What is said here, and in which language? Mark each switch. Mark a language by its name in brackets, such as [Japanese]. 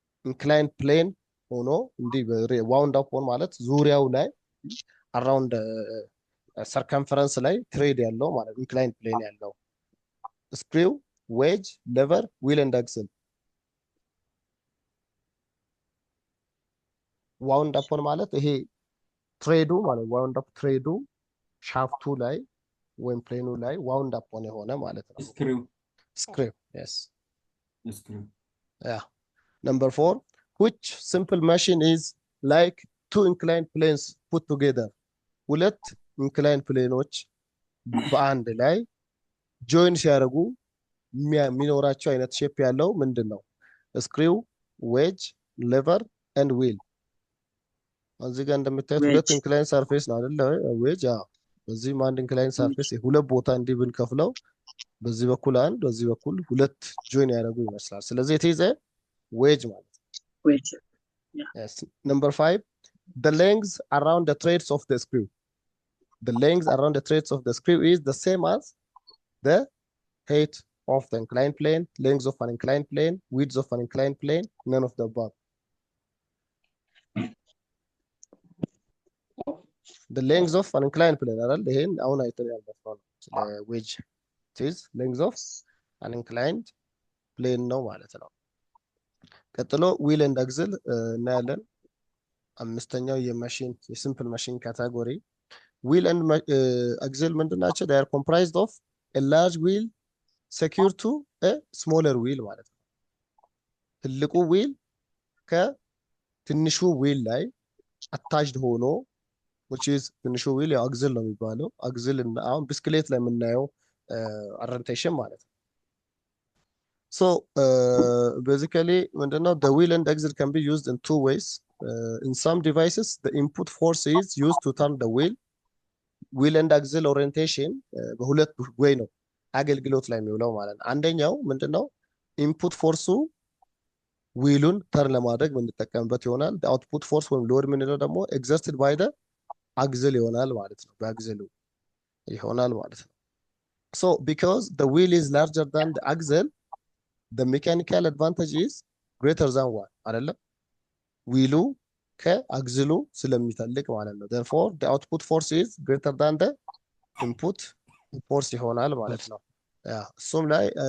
[English] inclined plane ሆኖ እንዲህ wound upon ማለት ዙሪያው ላይ around circumference ላይ ትሬድ ያለው ማለት inclined plane ያለው screw, wedge, lever, wheel and axle. [Amharic] wound upon ማለት ይሄ ትሬዱ ማለት wound up ትሬዱ ሻፍቱ ላይ ወይም ፕሌኑ ላይ wound upon የሆነ ማለት ነው። screw yes yeah. [English] Number 4, which simple machine is like two inclined planes put together? [Amharic] ሁለት inclined planeዎች በአንድ ላይ ጆይን ሲያደርጉ የሚኖራቸው አይነት ሼፕ ያለው ምንድን ነው? ስክሪው፣ ዌጅ፣ ሌቨር ኤንድ ዊል። እዚህ ጋር እንደምታዩት ሁለት ኢንክላይን ሰርፌስ ነው አይደል? ዌጅ በዚህም አንድ ኢንክላይን ሰርፌስ ሁለት ቦታ እንዲህ ብንከፍለው በዚህ በኩል አንድ በዚህ በኩል ሁለት ጆይን ያደርጉ ይመስላል። ስለዚህ የተይዘ ዌጅ ማለት ዌጅ [English] yes. Number 5, the length around the threads of the screw. The length around the threads of the screw is the same as the height of the inclined plane, length of an inclined plane, width of an inclined plane, none of the above. [Amharic] The length of an inclined plane አይደል ይሄን አሁን አይተን ያለፈው ነው ስለ ዌጅ is length of an inclined plane ነው ማለት ነው። ቀጥሎ ዊል ኤንድ አክስል እናያለን። አምስተኛው የሲምፕል ማሽን ካቴጎሪ ዊል ኤንድ አክስል ምንድናቸው? [English] they are comprised of a large wheel secured to a smaller wheel ማለት ነው። ትልቁ ዊል ከትንሹ ዊል ላይ አታችድ ሆኖ which is ትንሹ ዊል ያው አክስል ነው የሚባለው። አክስል እና አሁን ብስክሌት ላይ የምናየው orientation ማለት ነው። So basically ምንድነው the wheel and axle can be used in two ways. In some devices the input force is used to turn the wheel and axle orientation በሁለት ወይ ነው አገልግሎት ላይ የሚውለው ማለት ነው። አንደኛው ምንድነው ኢንፑት ፎርሱ ዊሉን ተርን ለማድረግ የምንጠቀምበት ይሆናል። the output force ወይም ሎድ የምንለው ደግሞ exerted by the axle ይሆናል ማለት ነው። በአክስሉ ይሆናል ማለት ነው። So because the wheel is larger than the axle, the mechanical advantage is greater than one አይደለም ዊሉ ከአክስሉ ስለሚተልቅ ማለት ነው። therefore the output force is greater than the input force ይሆናል ማለት ነው። እሱም ላይ